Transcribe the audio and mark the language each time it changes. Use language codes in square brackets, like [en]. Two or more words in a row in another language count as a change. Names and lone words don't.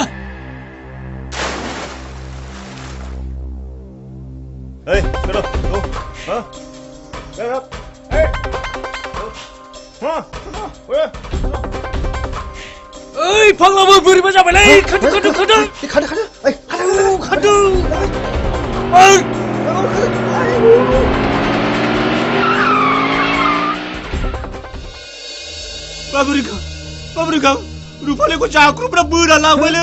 [en] Hey, get up. Go. Huh? Get up. Hey. Come on. Where? [brx] ओइ फाग्लाबो बोरैबा जाबायलै खारदो खारदो खारदो खारदो ओइ खारदो बाबुरिखा रुफालिखौ जाख्रुबना बोना लांबायलै